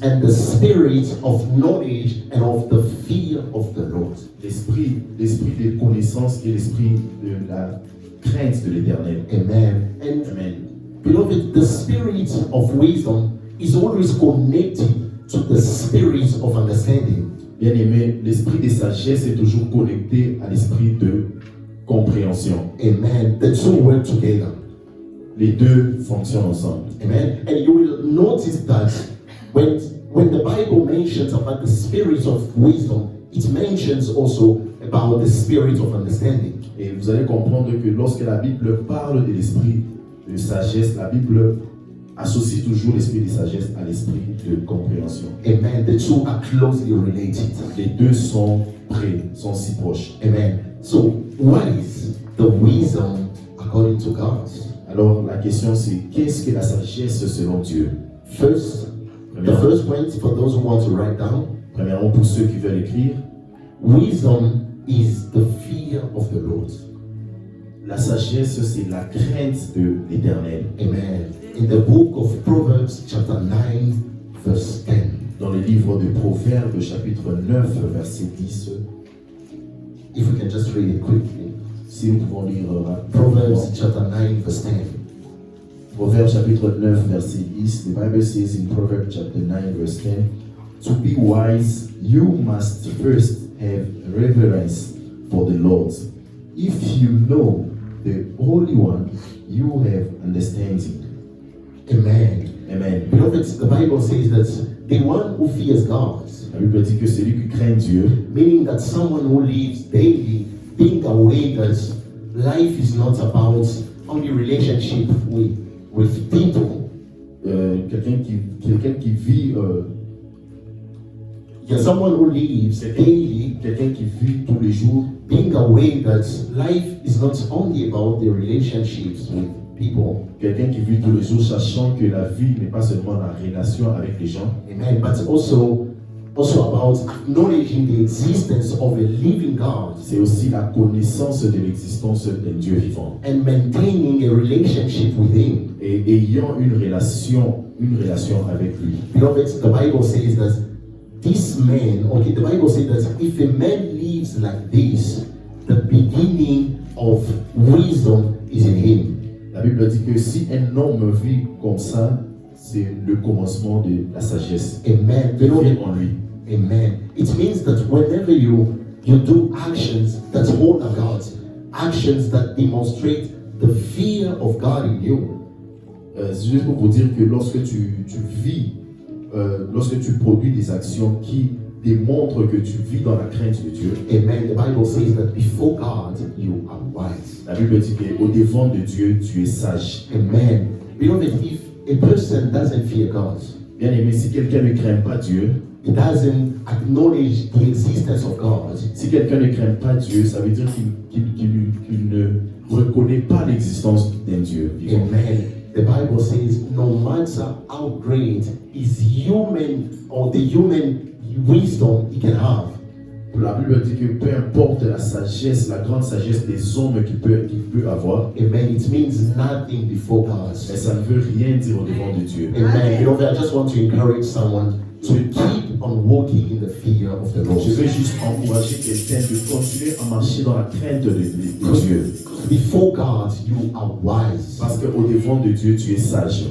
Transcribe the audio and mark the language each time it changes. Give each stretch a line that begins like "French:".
English: and the Spirit of knowledge and of the fear of the Lord.
French: l'esprit de connaissance et l'esprit de la crainte de l'Éternel.
English: Amen. And Amen. beloved, the Spirit of wisdom is always connected to the Spirit of understanding.
French: Bien-aimé, l'esprit de sagesse est toujours connecté à l'esprit de compréhension.
English: Amen. The two work together.
French: Les deux fonctionnent ensemble. Amen.
English: And you will notice that when the Bible mentions about the Spirit of wisdom, it mentions also about the Spirit of understanding.
French: Et vous allez comprendre que lorsque la Bible parle de l'esprit de sagesse, la Bible associe toujours l'esprit de sagesse à l'esprit de compréhension. Amen.
English: The two are closely related.
French: Les deux sont près, sont si proches. Amen.
English: So, what is the wisdom according to God?
French: Alors la question c'est, qu'est-ce que la sagesse selon Dieu?
English: First, the first point for those who want to write down,
French: Premièrement, pour ceux qui veulent écrire,
English: wisdom is the fear of the Lord.
French: la sagesse c'est la crainte de l'Éternel. Amen.
English: In the book of Proverbs, chapter 9, verse 10.
French: Dans le livre de Proverbes, chapitre 9, verset 10,
English: If we can just read it quickly.
French: si nous pouvons lire
English: Proverbs, chapter 9, verse 10.
French: Proverbes chapitre 9, verset 10,
English: the Bible says in Proverbs chapter 9, verse 10, to be wise, you must first have reverence for the Lord. If you know the Holy One, you have understanding. Amen. Amen. Beloved, the Bible says that the one who fears God,
French: La Bible dit que celui qui craint Dieu,
English: meaning that someone who lives daily being aware that life is not about only relationship with people.
French: quelqu'un qui vit,
English: Yeah, someone who lives daily
French: quelqu'un qui vit tous les jours,
English: being aware that life is not only about the relationships with people,
French: quelqu'un qui vit tous les jours, sachant que la vie n'est pas seulement la relation avec les gens,
English: amen, but also about acknowledging the existence of a living God
French: c'est aussi la connaissance de l'existence d'un Dieu vivant.
English: and maintaining a relationship with Him.
French: Et ayant une relation avec lui.
English: Beloved, the Bible says that this man, the Bible says that if a man lives like this, the beginning of wisdom is in him.
French: La Bible dit que si un homme vit comme ça, c'est le commencement de la sagesse. Amen. Qui vit
English: Beloved,
French: en lui. amen.
English: It means that whenever you do actions that honor God, actions that demonstrate the fear of God in you,
French: C'est juste pour vous dire que lorsque tu vis, lorsque tu produis des actions qui démontrent que tu vis dans la crainte de Dieu, amen.
English: The Bible says that before God you are wise.
French: la Bible dit qu'au devant de Dieu, tu es sage.
English: Amen. Beloved, if a person doesn't fear God,
French: Bien aimé, si quelqu'un ne craint pas Dieu,
English: it doesn't acknowledge the existence of God.
French: si quelqu'un ne craint pas Dieu, ça veut dire qu'il ne reconnaît pas l'existence d'un Dieu vivant. Amen.
English: The Bible says, no matter how great is human or the human wisdom he can have,
French: La Bible dit que peu importe la sagesse, la grande sagesse des hommes qu'il peut avoir,
English: amen, it means nothing before God.
French: mais ça ne veut rien dire au devant de Dieu. Amen.
English: Beloved, I just want to encourage someone to keep on walking in the fear of the Lord.
French: Je veux juste encourager quelqu'un de continuer à marcher dans la crainte de Dieu.
English: Before God, you are wise.
French: Parce qu'au devant de Dieu, tu es sage.